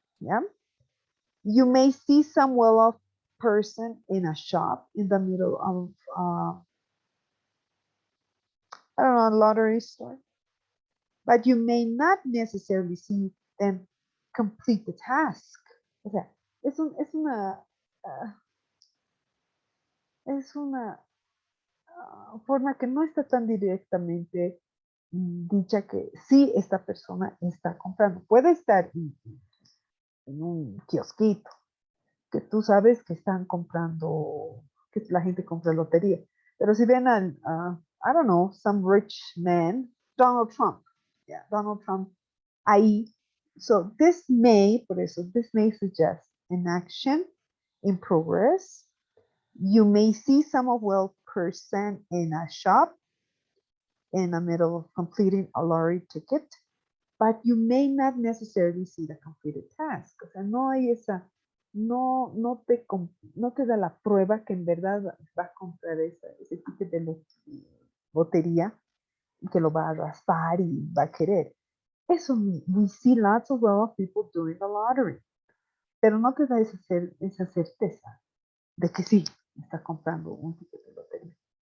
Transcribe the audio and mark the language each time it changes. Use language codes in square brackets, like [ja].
[en] Yeah, you may see some well-off person in a shop in the middle of I don't know, a lottery store, but you may not necessarily see them complete the task. [es] O sea, uh, es una forma que no está tan directamente dicha que sí esta persona está comprando. Puede estar en un kiosquito, que tú sabes que están comprando, que la gente compra lotería. Pero si ven al, [en] I don't know, some rich man, [es] Donald Trump, yeah, Donald Trump, ahí. [en] So this may, [es] por eso, [en] this may suggest an action in progress. You may see some of well person in a shop in the middle of completing a lottery ticket, but you may not necessarily see the completed task. [es] O sea, no hay esa, no te da la prueba que en verdad va a comprar ese ticket de lotería y que lo va a raspar y va a querer. Eso, [en] we see lots of well-off people doing the lottery, [es] pero no te da esa certeza de que sí está comprando un ticket de lotería.